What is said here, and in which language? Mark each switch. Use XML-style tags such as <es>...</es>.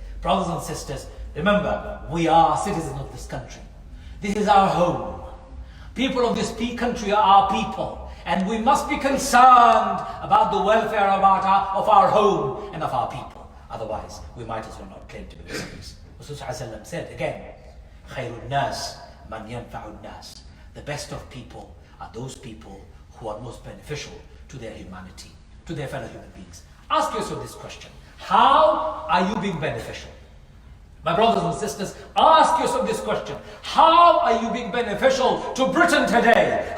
<en>Brothers and sisters, remember, we are citizens of this country. This is our home. People of this country are our people. And we must be concerned about the welfare of our home and of our people. Otherwise, we might as well not claim to be Muslims. Rasulullah said again,</en> <ar>خَيْرُ النَّاسِ مَنْ يَنْفَعُ النَّاسِ.</ar> <en>The best of people are those people who are most beneficial to their humanity, to their fellow human beings. Ask yourself this question. How are you being beneficial? My brothers and sisters, ask yourself this question. How are you being beneficial to Britain today?</en>